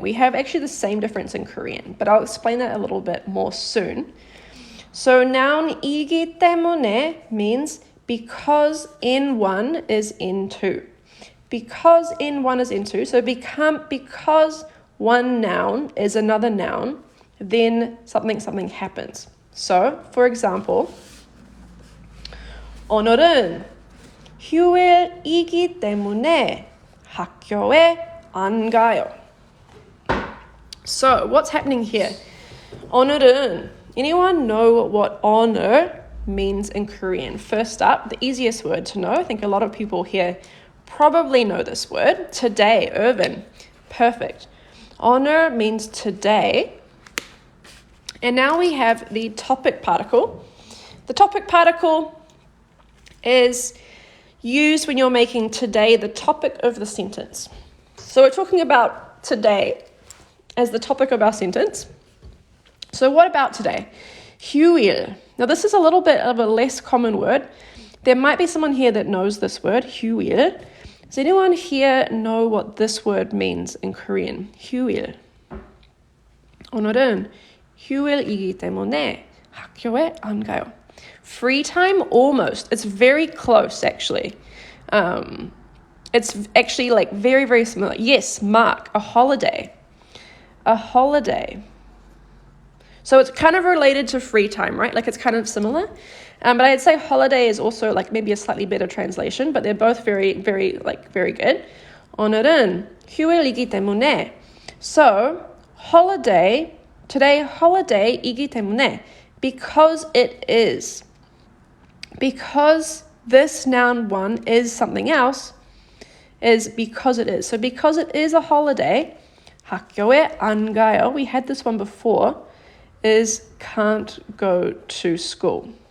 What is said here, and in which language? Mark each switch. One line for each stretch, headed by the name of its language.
English: We have actually the same difference in Korean, but I'll explain that a little bit more soon. So noun 이기 때문에 means because in one is in two. Because in one is in two, so because one noun is another noun, then something happens. So, for example,
Korean: 오늘은 휴일이기 때문에 학교에 안 가요.
English: So, what's happening here? 오늘은, anyone know what 오늘 means in Korean? First up, the easiest word to know, I think a lot of people here probably know this word. Today, Irvin. Perfect. 오늘 means today. And now we have the topic particle. The topic particle is used when you're making today the topic of the sentence. So we're talking about today as the topic of our sentence. So what about today? 휴일. Now this is a little bit of a less common word. There might be someone here that knows this word, 휴일. Does anyone here know what this word means in Korean?
Korean: 휴일. 오늘은 휴일이기 때문에 학교에 안 가요.
English: Free time, almost. It's very close, actually. It's actually like very, very similar. Yes, mark, a holiday. A holiday. So it's kind of related to free time, right? Like it's kind of similar. But I'd say holiday is also like maybe a slightly better translation, but they're both very, very, very good.
Korean: 오늘은 휴일이기 때문에.
English: So, holiday, today holiday이기 때문에, because it is. Because this noun one is something else, is because it is. So because it is a holiday,
Korean: 학교에 안 가요,
English: we had this one before, is can't go to school.